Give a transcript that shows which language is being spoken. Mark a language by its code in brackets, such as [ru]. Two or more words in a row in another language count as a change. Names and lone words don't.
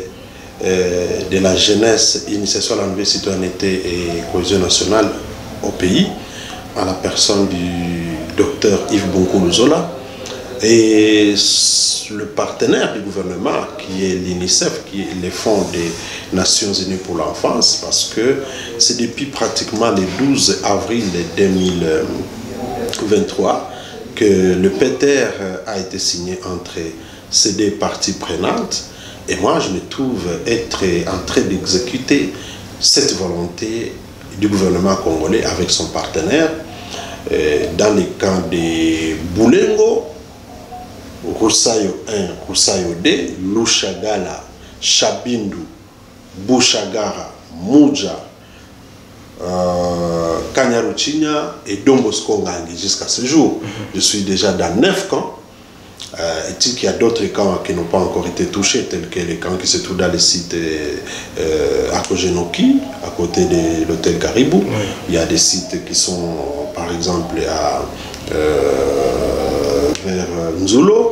[fr] de la jeunesse, initiation à la nouvelle citoyenneté et cohésion nationale au pays, à la personne du docteur Yves Bonkoulouzola, et le partenaire du gouvernement qui est l'UNICEF, qui est le Fonds des Nations Unies pour l'enfance, parce que c'est depuis pratiquement le 12 avril 2023 que le PETER a été signé entre ces deux parties prenantes. Et moi, je me trouve être en train d'exécuter cette volonté du gouvernement congolais avec son partenaire dans les camps de Boulengo, Roussayo 1, Roussayo 2, Lushagala, Chabindu, Bouchagara, Mouja, Kanyaruchinya et Dombosco Ngangi jusqu'à ce jour. Je suis déjà dans 9 camps. Et qu'il y a d'autres camps qui n'ont pas encore été touchés, tels que les camps qui se trouvent dans le site à Kojenoki, à côté de l'hôtel Caribou. Oui. Il y a des sites qui sont, par exemple, vers Nzulo.